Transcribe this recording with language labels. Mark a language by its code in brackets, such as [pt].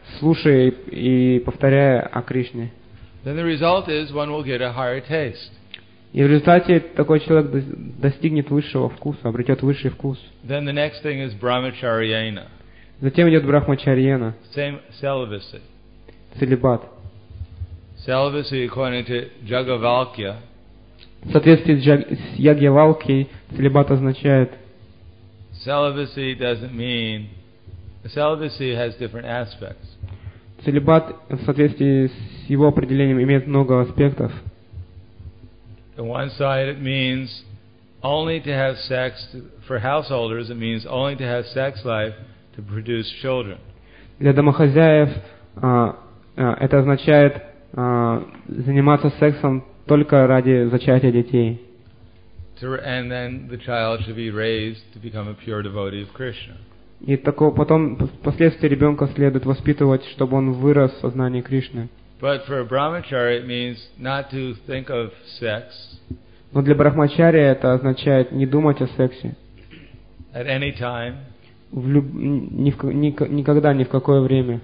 [ru] Слушая и повторяя о Кришне. [en] Then the result is one will get a higher taste. [ru] И в результате такой человек достигнет высшего вкуса, обретет высший вкус. [en] Then the next thing is brahmacharyena. [ru] Затем идет брахмачарьяна. [en] Same celibacy. [ru] Целибат. [en] Celibacy according to Jagavalkya. [ru] В соответствии с Ягьявалки целибат означает. [en] Celibacy doesn't mean. Celibacy has different aspects. [ru] Целибат в соответствии с его определением имеет много аспектов. [en] On one side, it means only to have sex for householders. It means only to have sex life to produce children. [ru] Для домохозяев это означает заниматься сексом только ради зачатия детей. [en] And then the child should be raised to become a pure devotee of Krishna. [ru] И такого потом впоследствии ребенка следует воспитывать, чтобы он вырос в сознании Кришны. [en] But for a brahmachari it means not to think of sex. [ru] Но для брахмачария это означает не думать о сексе. [en] At any time. [ru] Никогда, ни в какое время.